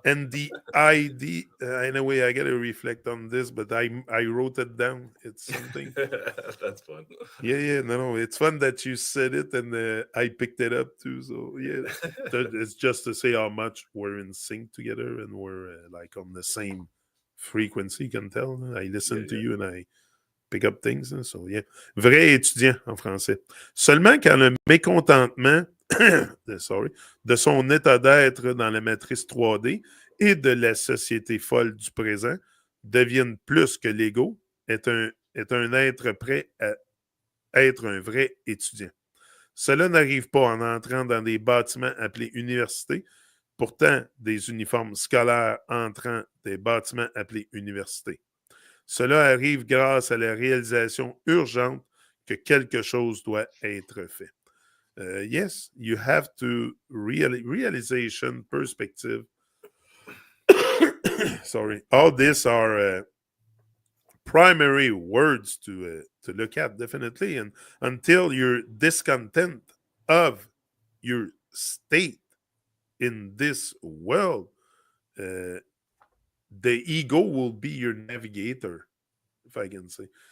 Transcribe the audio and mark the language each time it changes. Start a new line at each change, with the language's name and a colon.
English: And the ID, in a way, I got to reflect on this, but I wrote it down. It's something. That's fun. Yeah, yeah, no, it's fun that you said it and I picked it up too. So yeah, it's just to say how much we're in sync together and we're like on the same frequency. You can tell. I Yeah, listen to yeah. you and I pick up things. So yeah,
French: vrai étudiant en français. Seulement quand le mécontentement,
English: sorry,
French: de son état d'être dans la matrice 3D et de la société folle du présent deviennent plus que l'ego, est un être prêt à être un vrai étudiant. Cela n'arrive pas en entrant dans des bâtiments appelés universités. Pourtant, des uniformes scolaires entrant des bâtiments appelés universités. Cela arrive grâce à la réalisation urgente que quelque chose doit être fait.
English: Yes, you have to realization perspective. Sorry, all these are primary words to look at definitely, and until you're discontent of your state in this world, uh, the ego will be your navigator, if I can say.